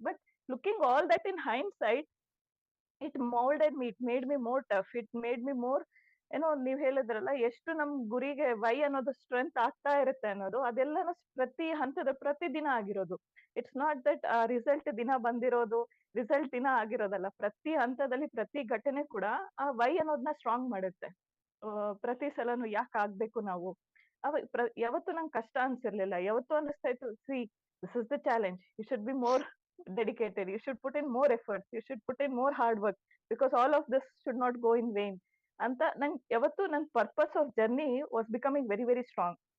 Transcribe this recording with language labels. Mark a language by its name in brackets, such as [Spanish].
[English] but looking all that in hindsight, it moulded me, it made me more [Kannada] tough, it made me more, ಏನೋ ನೀವ್ ಹೇಳಿದ್ರಲ್ಲ ಎಷ್ಟು ನಮ್ ಗುರಿಗೆ Y ಅನ್ನೋದು strength ಆಗ್ತಾ ಇರುತ್ತೆ ಅನ್ನೋದು, ಅದೆಲ್ಲನೂ ಪ್ರತಿ ಹಂತದ ಪ್ರತಿ ದಿನ ಆಗಿರೋದು. [English] it's not that [Kannada] ರಿಸಲ್ಟ್ ದಿನ ಬಂದಿರೋದು, ರಿಸಲ್ಟ್ ದಿನ ಆಗಿರೋದಲ್ಲ. ಪ್ರತಿ ಹಂತದಲ್ಲಿ ಪ್ರತಿ ಘಟನೆ ಕೂಡ ಆ ವೈ ಅನ್ನೋದನ್ನ ಸ್ಟ್ರಾಂಗ್ ಮಾಡುತ್ತೆ. ಪ್ರತಿ ಸಲನು ಯಾಕೆ ಆಗ್ಬೇಕು ನಾವು. ಯಾವತ್ತು ನಂಗೆ ಕಷ್ಟ ಅನ್ಸಿರ್ಲಿಲ್ಲ. ಯಾವತ್ತು ಅನಿಸ್ತಾ ಇತ್ತು, [English] See this is the challenge, you should be more dedicated, you should put in more efforts, you should put in more hard work, because all of this should not go in vain ಅಂತ. [Kannada] ನಂಗೆ ಯಾವತ್ತು ನನ್ನ [English] Purpose of journey was becoming very very strong.